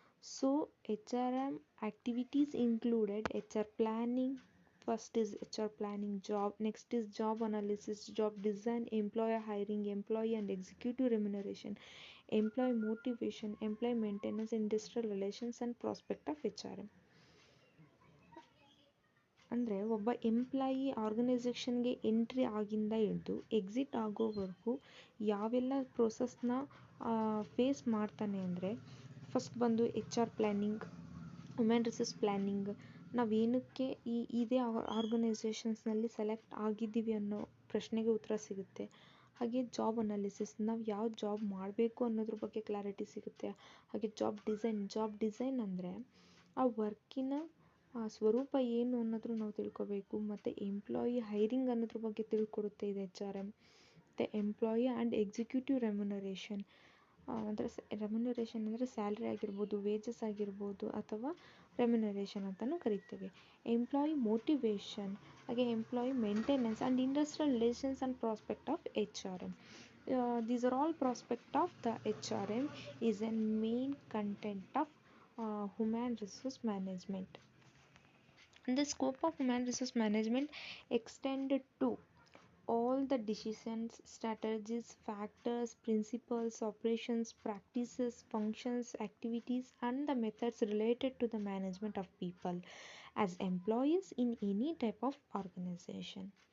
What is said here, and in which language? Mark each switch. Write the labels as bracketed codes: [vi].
[en] So HRM activities included HR planning. First is HR planning job, next is job analysis, job design, employer hiring, employee and executive remuneration, employee motivation, employee maintenance, industrial relations and prospect of HRM. [kn] ಅಂದರೆ ಒಬ್ಬ employee ಆರ್ಗನೈಸೇಷನ್ಗೆ entry ಆಗಿಂದ ಹಿಡಿದು exit ಆಗೋವರೆಗೂ ಯಾವೆಲ್ಲ ಪ್ರೋಸೆಸ್ನ face ಮಾಡ್ತಾನೆ ಅಂದರೆ, first ಬಂದು HR planning, human resource planning. ನಾವೇನಕ್ಕೆ ಇದೇ ಆರ್ಗನೈಸೇಷನ್ಸ್ನಲ್ಲಿ ಸೆಲೆಕ್ಟ್ ಆಗಿದ್ದೀವಿ ಅನ್ನೋ ಪ್ರಶ್ನೆಗೆ ಉತ್ತರ ಸಿಗುತ್ತೆ. ಹಾಗೆ ಜಾಬ್ ಅನಾಲಿಸಿಸ್, ನಾವು ಯಾವ ಜಾಬ್ ಮಾಡಬೇಕು ಅನ್ನೋದ್ರ ಬಗ್ಗೆ ಕ್ಲಾರಿಟಿ ಸಿಗುತ್ತೆ. ಹಾಗೆ ಜಾಬ್ ಡಿಸೈನ್ ಅಂದರೆ ಆ ವರ್ಕಿನ ಸ್ವರೂಪ ಏನು ಅನ್ನೋದ್ರು ನಾವು ತಿಳ್ಕೊಬೇಕು. ಮತ್ತು ಎಂಪ್ಲಾಯಿ ಹೈರಿಂಗ್ ಅನ್ನೋದ್ರ ಬಗ್ಗೆ ತಿಳ್ಕೊಡುತ್ತೆ ಇದು HRM. ಮತ್ತು ಎಂಪ್ಲಾಯಿ ಆ್ಯಂಡ್ ಎಕ್ಸಿಕ್ಯೂಟಿವ್ ರೆಮ್ಯುನರೇಷನ್ ಅಂದರೆ ರೆಮ್ಯುನರೇಷನ್ ಅಂದರೆ ಸ್ಯಾಲ್ರಿ ಆಗಿರ್ಬೋದು, ವೇಜಸ್ ಆಗಿರ್ಬೋದು, ಅಥವಾ ರೆಮ್ಯುನರೇಷನ್ ಅಂತಲೂ ಕರಿತೇವೆ. [en] Employee motivation, ಹಾಗೆ employee maintenance and industrial relations and prospect of HRM. These are all prospect of the HRM is a main content of human resource management. And the scope of human resource management extended to all the decisions, strategies, factors, principles, operations, practices, functions, activities and the methods related to the management of people as employees in any type of organization.